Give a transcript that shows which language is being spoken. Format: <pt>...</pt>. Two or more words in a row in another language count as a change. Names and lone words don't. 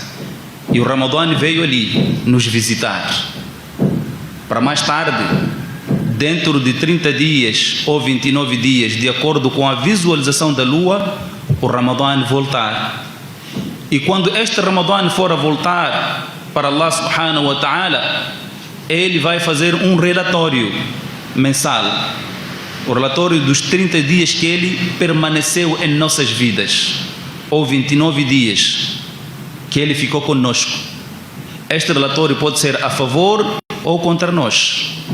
<pt>E o Ramadã veio ali nos visitar. Para mais tarde, dentro de 30 dias ou 29 dias, de acordo com a visualização da lua, o Ramadã voltar. E quando este Ramadã for a voltar para</pt> <ar>الله سبحانه وتعالى,</ar> <pt>ele vai fazer um relatório mensal. O relatório dos 30 dias que ele permaneceu em nossas vidas, ou 29 dias que ele ficou conosco. Este relatório pode ser a favor ou contra nós.</pt>